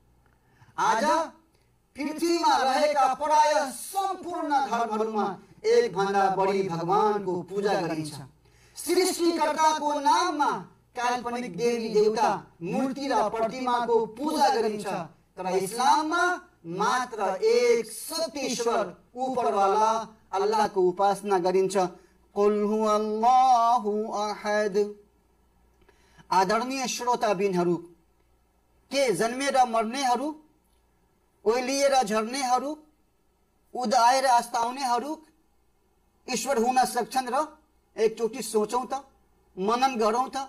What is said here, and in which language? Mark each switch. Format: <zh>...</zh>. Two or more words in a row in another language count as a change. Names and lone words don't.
<ne>आज पृथ्वीमा रहेका प्राय सम्पूर्ण धर्महरूमा एक भन्दा बढी भगवानको पूजा गरिन्छ। सृष्टिकर्ताको नाममा काल्पनिक देवी देवता, मूर्ति र प्रतिमाको पूजा गरिन्छ, तर इस्लाममा मात्र एक सत्यश्वर उपरवाला अल्लाहको उपासना गरिन्छ।</ne> <ar>قل هو الله أحد.</ar> <ne>आदरणीय श्रोताबिनहरू, के जन्मेर मर्नेहरू, ओइलिएर झर्नेहरू, उदाएर अस्ताउनेहरू ईश्वर हुन सक्छन् र? एकचोटि सोचौं त, मनन गरौं त।</ne>